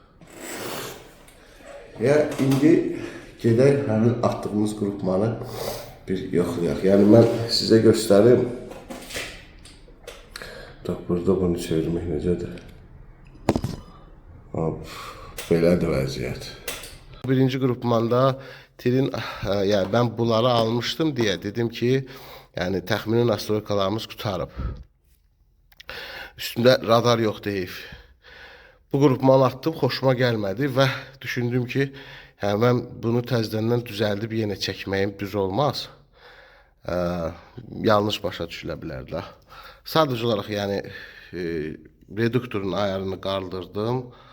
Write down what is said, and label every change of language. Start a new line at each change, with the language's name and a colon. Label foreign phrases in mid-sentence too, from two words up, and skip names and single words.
Azerbaijani: Ya indi gedək həmin atdığımız qrupmanı bir yoxlayaq. Yəni mən sizə göstərim. Bax burada bunu çevirmək necədir? Hop, belədir vəziyyət. Birinci qrupmanda tirin,
Turkish: yani ben bunları almıştım diye dedim ki,
Azerbaijani: yani təxmini nastroykalarımız qutarıb. Üstündə radar yox deyib. Bu qrupman attım, xoşuma gəlmədi və düşündüm ki, yəni mən bunu təzədən düzəldib yenə çəkməyim düz olmaz. Yanlış başa düşülə bilər də. Sadəcə olaraq yəni reduktorun ayarını qaldırdım.